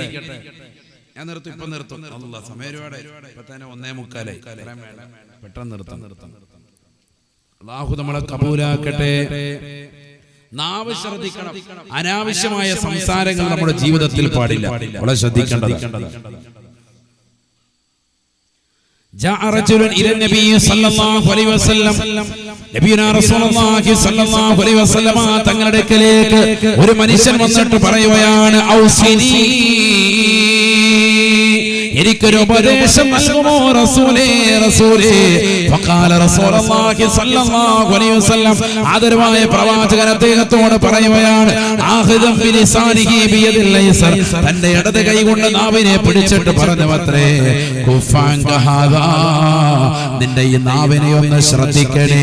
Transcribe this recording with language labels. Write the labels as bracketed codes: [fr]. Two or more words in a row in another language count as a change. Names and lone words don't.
[ml] ഞാൻ നിർത്തും, ഇപ്പൊ നിർത്തും. അല്ലാഹ് സമയം ഒരുപാട്, ഇപ്പൊ തന്നെ 1:45. പെട്ടെന്ന് നിർത്താം. അല്ലാഹു നമ്മളെ കബൂലാക്കട്ടെ. നാവ് ശ്രദ്ധിക്കണം. അനാവശ്യമായ സംസാരങ്ങൾ നമ്മുടെ ജീവിതത്തിൽ പാടില്ല. വളരെ ശ്രദ്ധിക്കേണ്ടത്. [ar] جاء رجل الى النبي صلى الله عليه وسلم. نبينا رسول الله صلى الله عليه وسلم [ml] തങ്ങളുടെ അടുക്കലേക്ക് ഒരു മനുഷ്യൻ വന്നിട്ട് പറയുകയാണ്, ഔസിനി, എനിക്കൊരു ഉപദേശം നൽകുമോ റസൂലേ, റസൂലേ. [ar] فقال رسول الله صلى الله عليه وسلم, [ml] ആദരവായ പ്രവാചകൻ അദ്ദേഹത്തോട് പറയുകയാണ്, [ar] آخذا بلسانه بيده اليسرى, [ml] തന്റെ ഇടത് കൈ കൊണ്ട് നാവിനെ പിടിച്ചിട്ട് പറഞ്ഞുവത്രേ, [ar] كف هذا, [ml] നിന്റെ ഈ നാവിനെ ഒന്ന് ശ്രദ്ധിക്കണേ.